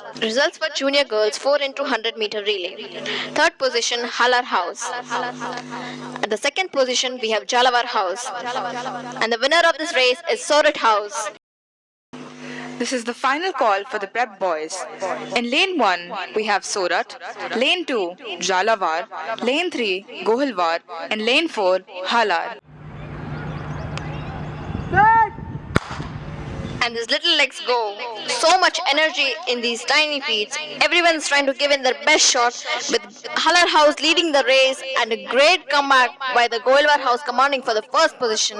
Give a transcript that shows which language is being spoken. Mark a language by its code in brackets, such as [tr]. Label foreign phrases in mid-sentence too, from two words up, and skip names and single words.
[en] Results for junior girls 4 into 100 meter relay. Third position, Halar House. At the second position, we have Jhalawar House. And the winner of this race is Surat House. This is the final call for the prep boys. In lane 1, we have Surat. Lane 2, Jhalawar. Lane 3, Gohilwar. And lane 4, Halar. And these little legs go. So much energy in these tiny feet. Everyone's trying to give in their best shot, with Halar House leading the race and a great comeback by the Gohilwar House commanding for the first position.